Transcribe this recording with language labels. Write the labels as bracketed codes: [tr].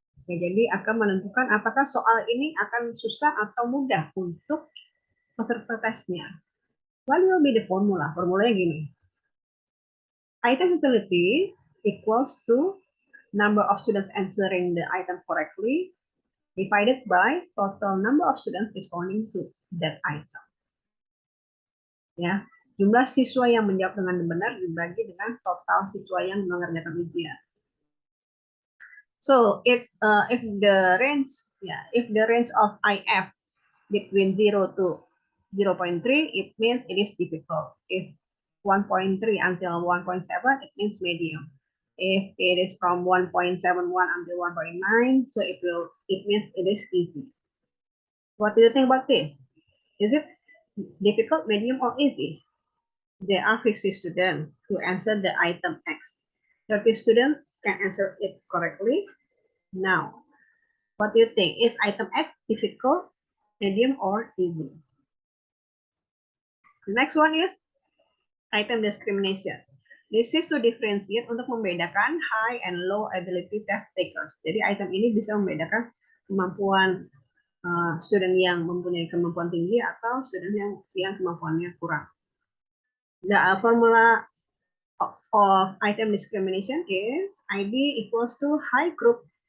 [id] Ya, jadi akan menentukan apakah soal ini akan susah atau mudah untuk peserta tesnya. [en] What will be the formula? [id] Formulanya gini. [en] Item facility equals to number of students answering the item correctly divided by total number of students responding to that item. [id] Ya, jumlah siswa yang menjawab dengan benar dibagi dengan total siswa yang mengerjakan ujian. [en] So if the range of IF between 0 to 0.3, it means it is difficult. If 1.3 until 1.7, it means medium. If it is from 1.71 until 1.9, so it means it is easy. What do you think about this? Is it difficult, medium, or easy? There are 50 students who answer the item X. 30 students can answer it correctly. Now, what do you think? Is item X difficult, medium, or easy? The next one is item discrimination. This is to differentiate [id] untuk membedakan [en] high and low ability test takers. [id] Jadi item ini bisa membedakan kemampuan student yang mempunyai kemampuan tinggi atau student yang kemampuannya kurang. [en] The formula of item discrimination is ID equals to high group.